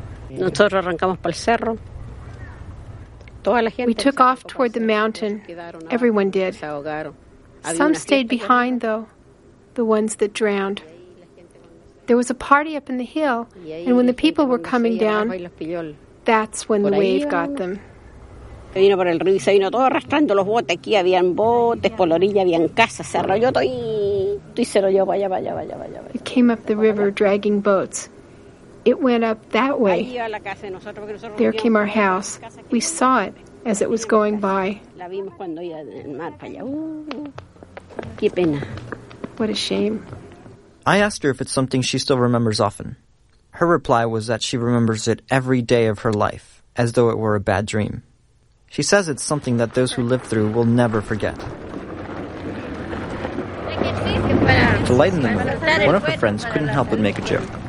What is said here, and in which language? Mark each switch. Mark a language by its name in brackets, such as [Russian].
[English] We took off toward the mountain. Everyone did. Some stayed behind, though, the ones that drowned. There was a party up in the hill, and when the people were coming down, that's when the wave got them. [Spanish] Vino por el río y se vino todo arrastrando los botes. Aquí habían botes, por la orilla habían casas. Se arrolló todo y se lo llevó allá, allá, allá, allá. [English] It came up the river dragging boats. It went up that way. There came our house. We saw it as it was going by. [Spanish] La vimos cuando iba del mar para allá. Qué pena. [English] What a shame. I asked her if it's something she still remembers often. Her reply was that she remembers it every day of her life, as though it were a bad dream. She says it's something that those who lived through will never forget. To lighten the mood, one of her friends couldn't help but make a joke.